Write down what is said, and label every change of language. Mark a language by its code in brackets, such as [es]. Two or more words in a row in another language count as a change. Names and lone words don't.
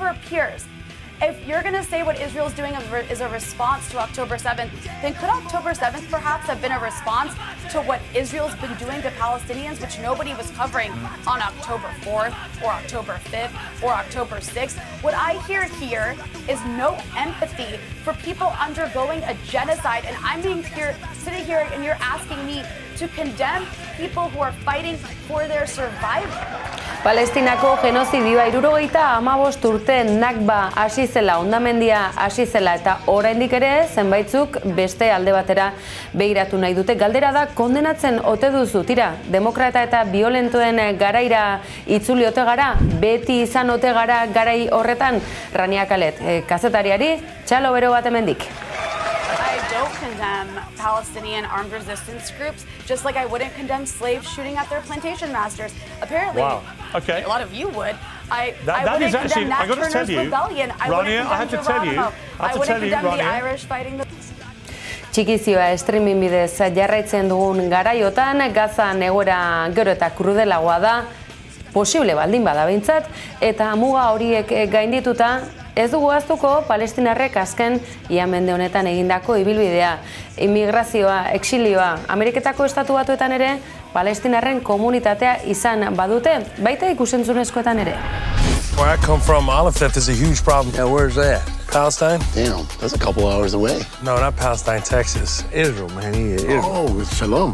[en] peers, if you're going to say what Israel's doing is a response to October 7th, then could October 7th perhaps have been a response to what Israel's been doing to Palestinians, which nobody was covering on October 4th or October 5th or October 6th? What I hear here is no empathy for people undergoing a genocide, and I'm sitting here and you're asking me to condemn people who are fighting for their survival. [eu] Palestinako genozidioa 75 urte Nakba hasi zela, hondamendia hasi zela eta oraindik ere zenbaitzuk beste alde batera begiratu nahi dute. Galdera da, kondenatzen ote duzu, tira, demokrata eta violentoen garaira itzuli ote gara, beti izan ote gara garai horretan. Rania Khaled, kazetariari, txalo bero bat hemendik. [en] I don't condemn Palestinian armed resistance groups, just like I wouldn't condemn slaves shooting at their plantation masters. Apparently, wow. Okay. A lot of you would. I that wouldn't is actually, condemn Nat I got to Turner's tell you, rebellion. I Rania, wouldn't I have to tell you, I wouldn't condemn the Rania. Irish fighting the... [eu] Txikizioa streaming bidez jarraitzen dugun garaiotan, Gazan egoera gero eta krudelagoa da, posible baldin bada behintzat, eta muga horiek gaindituta, ez dugu ahaztuko Palestinarrek azken ia mende honetan egindako ibilbidea, immigrazioa, exilioa, Ameriketako estatu batuetan ere, Palestinarren komunitatea izan badute, baita ikusentzunezkoetan ere. [en] Where I come from, olive theft is a huge problem. Yeah, where's that? Palestine? Damn, that's a couple hours away. No, not Palestine, Texas. Israel, man. Israel. Oh, it's Shalom.